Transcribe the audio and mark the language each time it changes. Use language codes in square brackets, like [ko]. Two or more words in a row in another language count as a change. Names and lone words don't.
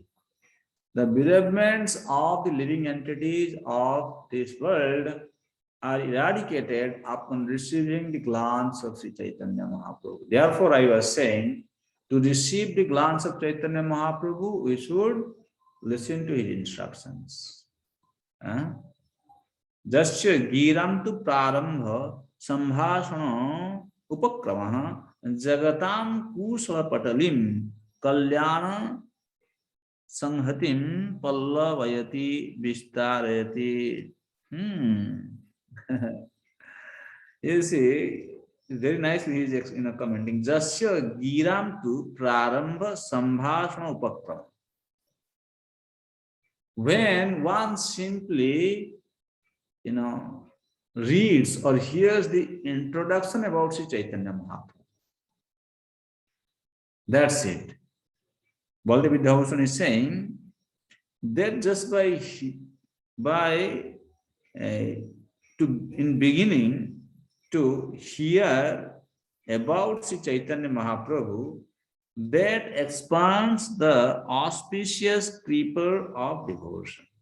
[en] The bereavements of the living entities of this world are eradicated upon receiving the glance of Sri Chaitanya Mahaprabhu. Therefore, I was saying, to receive the glance of Chaitanya Mahaprabhu, we should listen to his instructions. [sa] Jasya girantu prarambha sambhashana upakramaha jagatam kusala patalim kalyana Sanghatim pallavayati vistarayati. [en] You see, very nicely he is commenting. [sa] Jasya giram tu prarambha sambhashana upakram. [en] When one simply, reads or hears the introduction about Sri Chaitanya Mahaprabhu, that's it. Baldev Vidyabhushan is saying that just in beginning to hear about Sri Chaitanya Mahaprabhu, that expands the auspicious creeper of devotion.